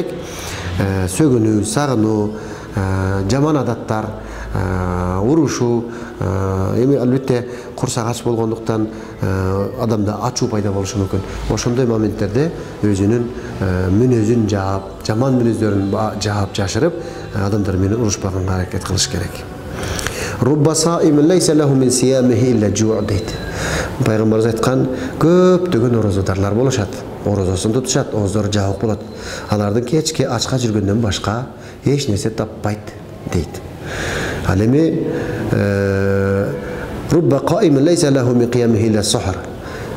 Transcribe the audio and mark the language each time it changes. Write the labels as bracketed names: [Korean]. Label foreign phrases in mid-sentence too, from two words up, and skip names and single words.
[Kyrgyz] Сөгүнүү, сагынуу, жаман адаттар, урушуу, эми албетте курсак ач болгондуктан адамда ачуу пайда болушу мүмкүн. Ошондой моменттерде өзүнүн мүнөзүн жаап, жаман мүнөздөрүн жаап жашырып, адамдар менен урушпаганга аракет кылыш керек. [Arabic] ربّ صائم ليس له من صيامه إلا الجوع' дейт. [Kyrgyz] Пайгамбарыбыз айткан, көптөгөн орозодарлар болушат. Орозосун тутушат, ооздору жабык болот. Алардын кечке ачка жүргөндөн башка эч нерсе таппайт дейт. Ал эми [Arabic] ربّ قائم ليس له من قيامه إلا السهر.